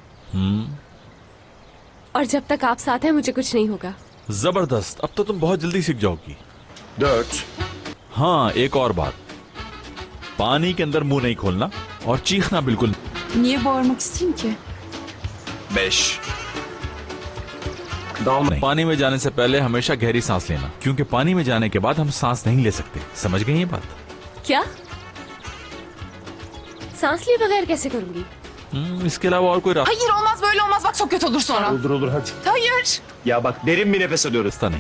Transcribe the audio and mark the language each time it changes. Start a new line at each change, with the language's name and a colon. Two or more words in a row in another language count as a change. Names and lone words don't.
Hindi: और जब तक आप साथ हैं मुझे कुछ नहीं होगा। जबरदस्त, अब तो तुम बहुत जल्दी सीख जाओगी। 4. हाँ, एक और बात, पानी के अंदर मुंह नहीं खोलना और चीखना बिल्कुल।
Turkish: Niye bağırmak isteyeyim ki? 5.
Hindi: नहीं। पानी में जाने से पहले हमेशा गहरी सांस लेना, क्योंकि पानी में जाने के बाद हम सांस नहीं ले सकते। समझ गई ये बात? क्या? सांस लिए बगैर कैसे करूंगी? इसके अलावा और कोई रास्ता
Turkish: Hayır olmaz, böyle olmaz, bak çok kötü olur sonra. Olur hadi. Hayır. Ya bak derin bir nefes alıyoruz.
Hindi: नहीं।